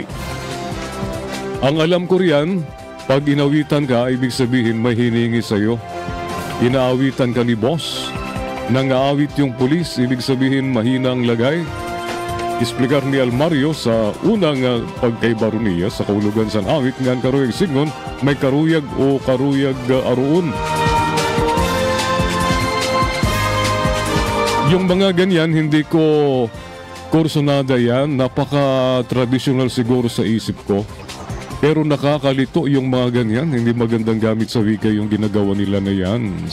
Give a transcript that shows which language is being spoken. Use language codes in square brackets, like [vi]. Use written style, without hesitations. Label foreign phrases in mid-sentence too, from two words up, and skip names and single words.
[tl] Ang alam ko riyan, pag inawitan ka, ibig sabihin may hiningi sa'yo. Inaawitan ka ni boss. Nangaawit yung pulis, ibig sabihin mahinang lagay. [war] Isplikar ni Almario sa unang pagkaibaro niya sa kaulugan sa awit ngan karuyag singon, may karuyag o karuyag aruon. [tl] Yung mga ganyan, hindi ko kursonada yan. Napaka-traditional siguro sa isip ko. Pero nakakalito yung mga ganyan. Hindi magandang gamit sa wika yung ginagawa nila na yan.